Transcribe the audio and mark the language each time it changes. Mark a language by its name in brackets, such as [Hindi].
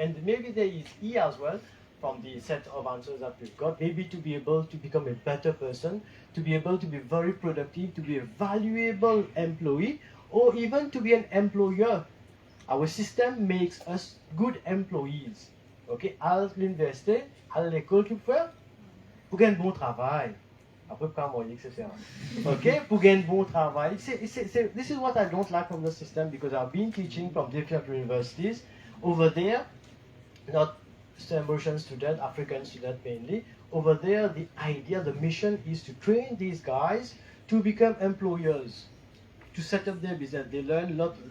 [English] And maybe there is E as well from the set of answers that we've got. Maybe to be able to become a better person, to be able to be very productive, to be a valuable employee, or even to be an employer. Our system makes us good employees. [French] Okay, à l'université, à l'école, tu peux faire pour gagner un bon travail. Après, pas moyen, etc. Okay, pour gagner un bon travail. [English] This is what I don't like from the system because I've been teaching from different universities over there, not American students, African students mainly. Over there, the idea, the mission is to train these guys to become employers, to set up their business. They learn a lot.